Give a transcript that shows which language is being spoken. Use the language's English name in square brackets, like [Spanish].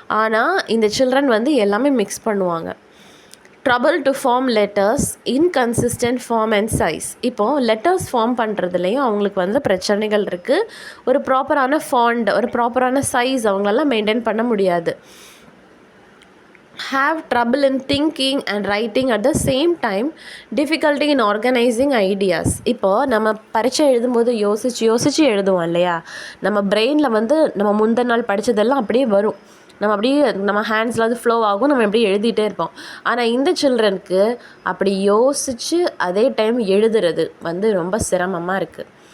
[Tamil] ஆனால் இந்த சில்ட்ரன் வந்து எல்லாமே மிக்ஸ் பண்ணுவாங்க. [English] Trouble to form letters, inconsistent form and size. [Tamil] இப்போது லெட்டர்ஸ் ஃபார்ம் பண்ணுறதுலையும் அவங்களுக்கு வந்து பிரச்சனைகள் இருக்குது. ஒரு ப்ராப்பரான ஃபாண்ட், ஒரு ப்ராப்பரான சைஸ் அவங்களெல்லாம் மெயின்டைன் பண்ண முடியாது. [English] have trouble in thinking and writing at the same time, difficulty in organizing ideas. [Tamil] இப்போது நம்ம பரீட்சை எழுதும்போது யோசிச்சு எழுதுவோம் இல்லையா? நம்ம பிரெயினில் வந்து நம்ம முந்தின நாள் படித்ததெல்லாம் அப்படியே வரும். நம்ம ஹேண்ட்ஸில் அது ஃப்ளோ ஆகும், நம்ம எப்படி எழுதிட்டே இருப்போம். ஆனால் இந்த சில்ட்ரனுக்கு அப்படி யோசித்து அதே டைம் எழுதுறது வந்து ரொம்ப சிரமமாக இருக்குது.